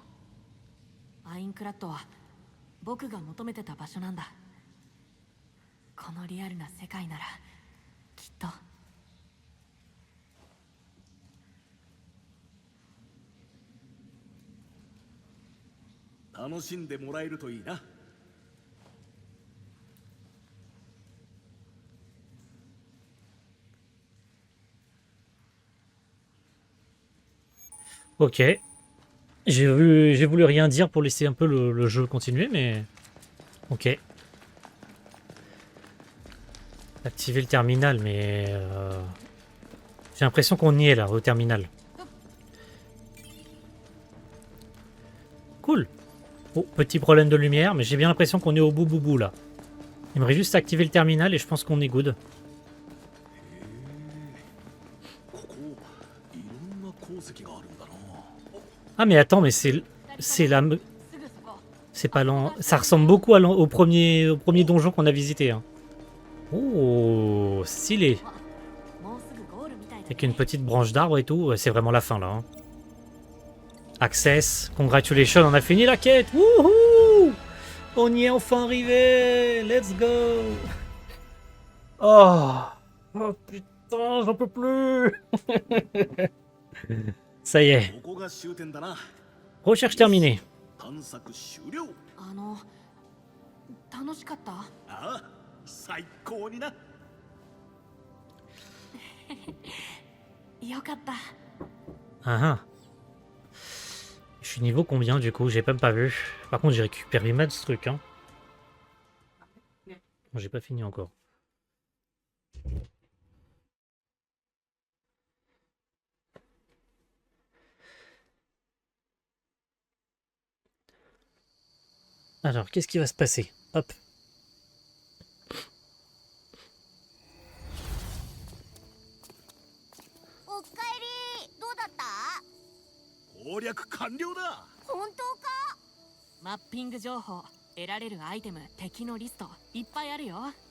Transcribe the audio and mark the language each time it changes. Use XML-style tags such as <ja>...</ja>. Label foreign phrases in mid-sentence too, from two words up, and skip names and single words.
<ja>アインクラッドは僕が求めてた場所なんだ。このリアルな世界ならきっと。楽しんでもらえるといいな。</ja> <fr>Ok. J'ai voulu rien dire pour laisser un peu le jeu continuer, mais... Ok. Activer le terminal, mais... J'ai l'impression qu'on y est là, au terminal. Cool. Oh, petit problème de lumière, mais j'ai bien l'impression qu'on est au bout là. Il me reste juste à activer le terminal et je pense qu'on est good.</fr> <ja>ここいろんな鉱石があるんだな。</ja> <fr>Ah mais attends, mais c'est la...</fr> <ja>すぐそこ。</ja> <fr>C'est pas lent. Ça ressemble beaucoup à au premier donjon qu'on a visité. Hein. Oh, stylé.</fr> <ja>もうすぐゴールみたいだね。</ja> <fr>Avec une petite branche d'arbre et tout. C'est vraiment la fin là. Hein. Access. Congratulations, on a fini la quête. Wouhou! On y est enfin arrivé.</fr> <en>Let's go.</en> <fr>Oh. Oh putain, j'en peux plus. Ça y est.</fr> <ja>ここが終点だな。</ja> <fr>Recherche terminée.</fr> <ja>探索終了。楽しかった。ああ、最高にな。よかった。</ja> <fr>Ah ah. Je suis niveau combien du coup? J'ai même pas vu. Par contre, j'ai récupéré mal ce truc. Hein. Bon, j'ai pas fini encore. Alors, qu'est-ce qui va se passer? Hop.</fr> <ja>おっかえり、どうだった？攻略完了だ。本当か？マッピング情報、得られるアイテム、敵のリストいっぱいあるよ。</ja>